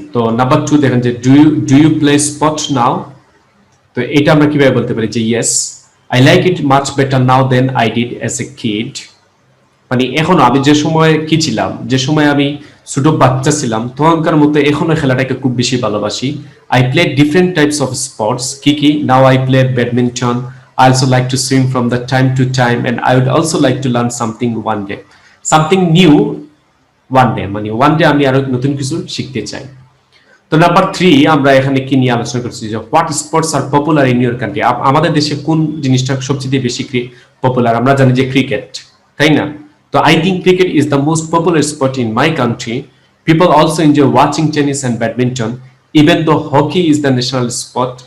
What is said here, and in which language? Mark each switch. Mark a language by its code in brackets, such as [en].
[bn] তো নাম্বার 2 দেখেন যে [en] Do you play sport now. [bn] তো এটা আমরা কিভাবে বলতে পারি যে [en] Yes I like it much better now than I did as a kid. [bn] মানে এখনো আমি যে সময় কি ছিলাম, যে সময় আমি ছোট বাচ্চা ছিলাম তখনকার মতো এখনো খেলাটাকে খুব বেশি ভালোবাসি। [en] I play different types of sports. কি now I play badminton, I also like to swim from the time to time, and I would also like to learn something one day. Something new one day, [bn] মানে one day আমি আরো নতুন কিছু শিখতে চাই। তো number 3 আমরা এখানে কি নিয়ে আলোচনা করছি যে [en] What sports are popular in your country. [bn] আমাদের দেশে কোন জিনিসটা সবচেয়ে বেশি পপুলার? আমরা জানি যে ক্রিকেট, তাই না? [en] তো I think cricket is the most popular sport in my country. People also enjoy watching tennis and badminton, even though hockey is the national sport.